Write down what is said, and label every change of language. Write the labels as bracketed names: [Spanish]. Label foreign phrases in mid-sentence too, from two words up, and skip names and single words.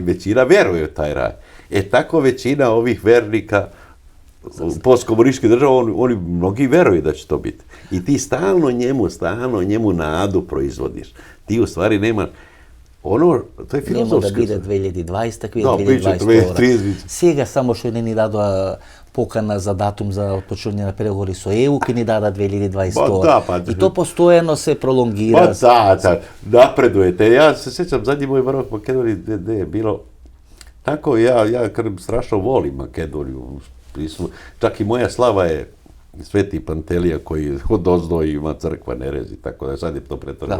[Serbian] Ali većina veruje u taj raj. Tako većina ovih vernika postkomunističke države, oni mnogi veruju da će to biti. I ti stalno njemu nadu proizvodiš. Ti u stvari nema... to je filozofski. Nemo da bude 2020, takvi je Da, 2022. [Macedonian] Сега само што не ни дадоа покана за датум за отпочнување на преговори со ЕУ, ке ни дадат 2022. И то постојано се пролонгира. [Serbian] Napredujete. Ja se sjećam, zadnji moj boravak u Makedoniji, gde je bilo tako, ja strašno volim Makedoniju. Čak i moja slava je Sveti Pantelija koji odozdo ima crkva Nerez i tako da sad je to pretvorio